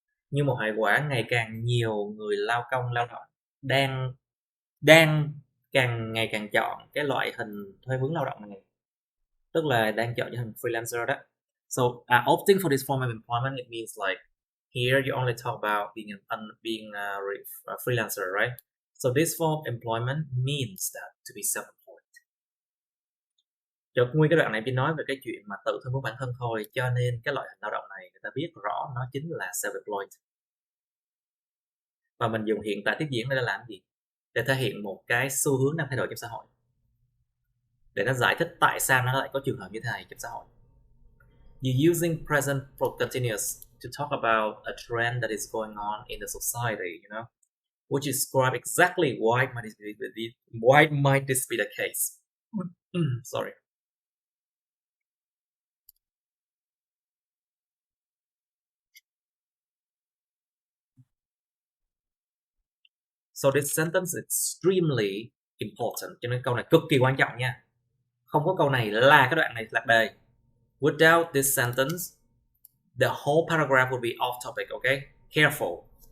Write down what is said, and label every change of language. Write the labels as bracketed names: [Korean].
[Vietnamese] Như một hệ quả, ngày càng nhiều người lao động đang ngày càng chọn cái loại hình thuê mướn lao động này, tức là đang chọn những hình freelancer đó. [English] So opting for this form of employment, it means like here you only talk about being a freelancer, right? So this form of employment means that to be self-employed. [Vietnamese] Cho nguyên cái đoạn này chỉ nói về cái chuyện mà tự thân của bản thân thôi, cho nên cái loại hình lao động này người ta biết rõ nó chính là self-employed. Và mình dùng hiện tại tiếp diễn để làm gì? Để thể hiện một cái xu hướng đang thay đổi trong xã hội, để nó giải thích tại sao nó lại có trường hợp như thế này trong xã hội. [English] You're using present continuous to talk about a trend that is going on in the society, you know, which describe exactly why might this be the case. Sorry. So this sentence is extremely important. [Vietnamese] Cho nên câu này cực kỳ quan trọng nha. Không có câu này là cái đoạn này lạc đề. [English] Without this sentence, the whole paragraph will be off topic, okay? Careful.